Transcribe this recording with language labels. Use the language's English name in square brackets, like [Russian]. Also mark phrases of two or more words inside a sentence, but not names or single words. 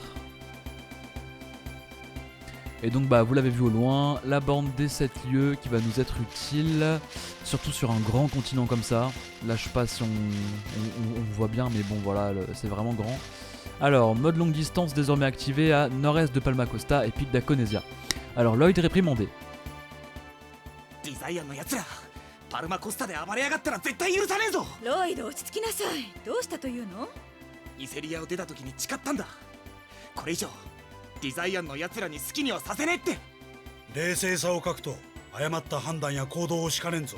[French] Et donc bah vous l'avez vu au loin, la borne des 7 lieux qui va nous être utile, surtout sur un grand continent comme ça. Là je sais pas si on voit bien, mais bon voilà, c'est vraiment grand. Alors, mode longue distance désormais activé à nord-est de Palma Costa et pic d'Aconesia. Alors Lloyd réprimandé. [Japanese] デザイアンのやつらパルマコスタで暴れやがったら絶対許さねえぞ。ロイド落ち着きなさい。どうしたというの？イセリアを出た時に誓ったんだ。これ以上デザイアンのやつらに好きにはさせねえって。冷静さを欠くと誤った判断や行動をしかねんぞ。